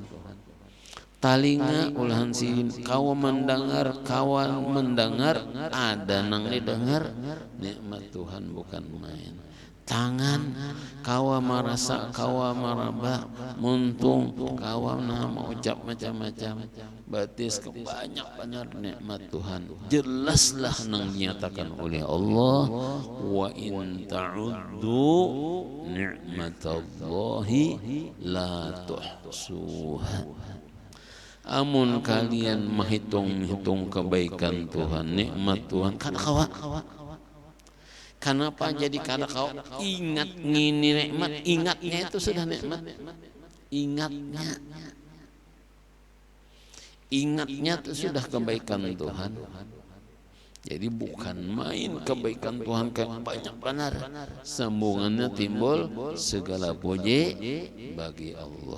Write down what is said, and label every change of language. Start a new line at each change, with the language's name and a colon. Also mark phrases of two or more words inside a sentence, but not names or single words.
Banjar: Talinga ulahan sidin, kau mendengar, kawan mendengar, ada nang didengar, nikmat Tuhan bukan main. Tangan, kawa merasa, kawa meraba, muntung, kawa nama ucap macam-macam, batis kebanyak benar nikmat Tuhan. Jelaslah nang dinyatakan oleh Allah,
Arabic: وإن تعدوا نعمة الله لا تحصوها.
Banjar: Amun kalian menghitung kebaikan Tuhan, nikmat Tuhan, kada kawa. Kenapa jadi kada kau ingat ngini nikmat? Ingatnya itu sudah nikmat. Ingatnya itu sudah kebaikan Tuhan. Jadi bukan main kebaikan Tuhan, kayak banyak benar. Sambungannya timbul segala puji bagi Allah.